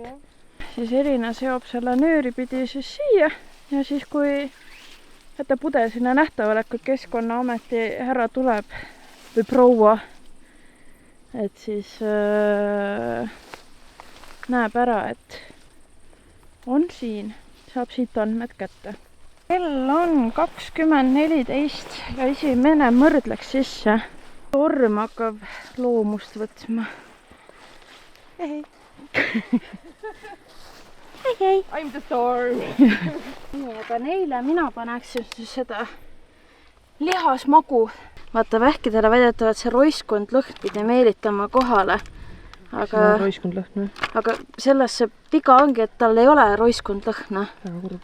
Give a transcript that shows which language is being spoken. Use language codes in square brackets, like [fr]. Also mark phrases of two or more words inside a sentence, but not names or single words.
[et] Siis Elina seob selle nööri pidi siis siia ja siis kui jätta pudel sinna nähtavale, kui Keskkonnaameti härra tuleb või proua, et siis näeb ära, et on siin, saab siit andmed kätte. Kell on 20:14 ja esimene mõrd läks sisse. Torm hakkab loomust võtma. Hei. Hei. [en] I'm the storm. [et] nii, aga neile mina paneksin siis seda lihasmagu. Vaata, vähkidele väidetavalt see roiskund lõhn pidi meelitama kohale. See on roiskund lõhn või? Aga selles see viga ongi, et tal ei ole roiskund lõhna. Väga kurb.